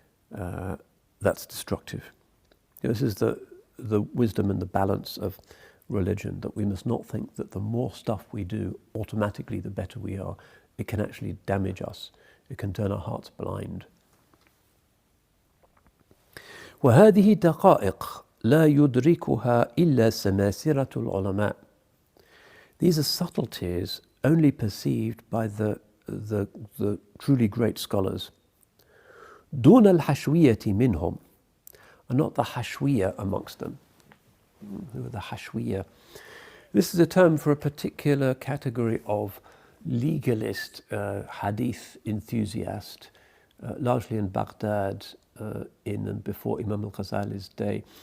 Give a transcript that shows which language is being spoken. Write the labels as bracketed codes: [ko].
[en] that's destructive. This is the wisdom and the balance of religion, that we must not think that the more stuff we do, automatically the better we are. It can actually damage us. It can turn our hearts blind. [ar] وهذه دقائق لا يدركها إلا سماسرة العلماء. [en] These are subtleties only perceived by the truly great scholars. [ar] دون الحشوية منهم, [en] and not the hashwiya amongst them. Who are the hashwiya? This is a term for a particular category of legalist hadith enthusiast, largely in Baghdad, in and before Imam al-Ghazali's day.